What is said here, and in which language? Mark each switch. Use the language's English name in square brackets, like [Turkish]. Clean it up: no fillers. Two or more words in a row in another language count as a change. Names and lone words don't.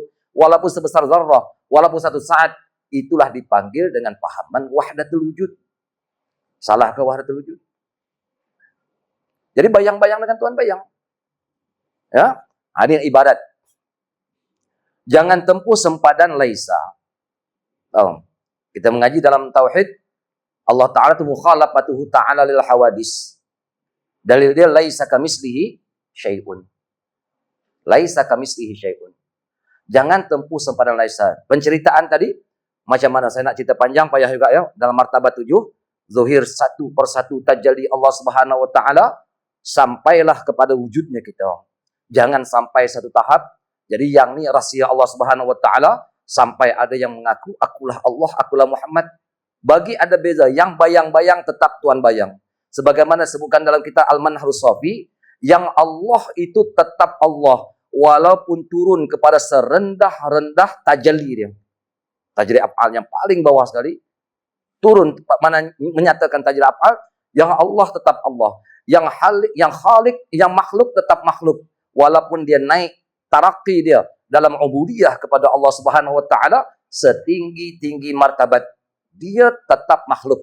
[Malay] Walaupun sebesar zarrah, walaupun satu saat, itulah dipanggil dengan pahaman [Arabic] وحدة الوجود. [Malay] Salah ke [Arabic] وحدة الوجود? [Malay] Jadi bayang-bayang dengan Tuhan bayang. Ya, ini ibadat. Jangan tempuh sempadan laisa. Oh, kita mengaji dalam tauhid, Allah Ta'ala itu [Arabic] مخالفته تعالى للحوادث. [Malay] Dalil dia [Arabic] ليس كمثله شيء. ليس كمثله شيء. [Malay] Jangan tempuh sempadan laisa. Penceritaan tadi, macam mana saya nak cerita panjang payah juga ya, dalam martabat 7, zuhir satu persatu tajalli Allah [Arabic] سبحانه وتعالى [Malay] sampailah kepada wujudnya kita. Jangan sampai satu tahap jadi yang ni rahsia Allah [Arabic] سبحانه وتعالى [Malay] sampai ada yang mengaku akulah Allah, akulah Muhammad. Bagi ada beza, yang bayang-bayang tetap Tuhan bayang. Sebagaimana sebutkan dalam kitab Al-Manharus Shafi, yang Allah itu tetap Allah walaupun turun kepada serendah-rendah tajalli dia. [Arabic] تجلي الأفعال [Malay] yang paling bawah sekali turun mana menyatakan [Arabic] تجلي الأفعال, [Malay] yang Allah tetap Allah, yang khalik, yang makhluk tetap makhluk walaupun dia naik tarakki dia dalam ubudiyah kepada Allah [Arabic] سبحانه وتعالى [Malay] setinggi-tinggi martabat, dia tetap makhluk.